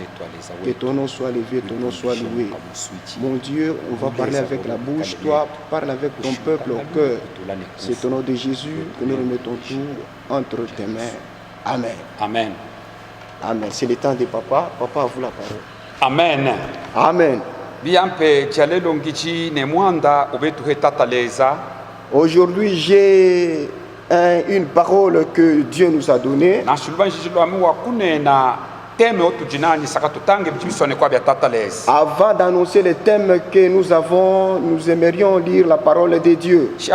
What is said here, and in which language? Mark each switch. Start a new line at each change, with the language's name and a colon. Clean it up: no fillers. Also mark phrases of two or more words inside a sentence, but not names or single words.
French: Que ton nom soit levé, ton nom soit loué. Mon Dieu, on va parler avec la bouche. Toi, parle avec ton peuple au cœur. C'est au nom de Jésus que nous remettons tout entre tes mains. Amen. Amen. Amen. C'est le temps de papa. Papa, à vous la parole. Amen. Amen.
Luba-Lulua: Biampe chalelo ngichi ne mwanda obetu hetataleza.
French: Aujourd'hui, j'ai une parole que Dieu nous a donnée. Avant d'annoncer le thème que nous avons, nous aimerions lire la parole de Dieu.